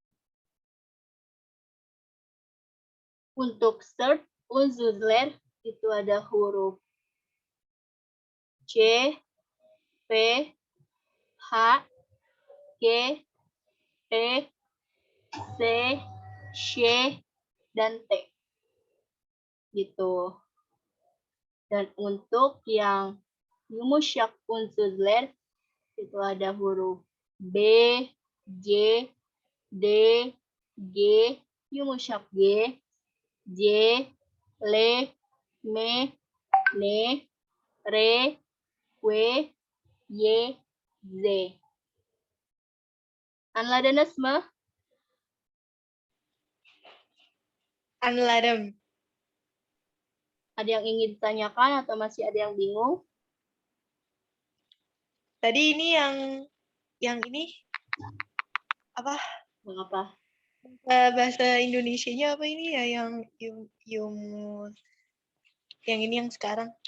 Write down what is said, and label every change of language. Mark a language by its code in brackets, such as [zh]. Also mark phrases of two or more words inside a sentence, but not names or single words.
[id] Untuk [tr] Sert Unzuzler [id] itu ada huruf C, P, H, G, E, C, Sh, dan T. Gitu. Dan untuk yang [tr] Yumuşak Unzuzler [id] itu ada huruf B, J, D, G, [tr] Yumuşak G, [id] J, L, M, N, R, W, Y, Z. [tr] Anladınız mı? Anladım. [id] Ada yang ingin ditanyakan atau masih ada yang bingung? Tadi ini yang ini apa? Mengapa? Bahasa Indonesianya apa ini ya yang yang ini yang sekarang?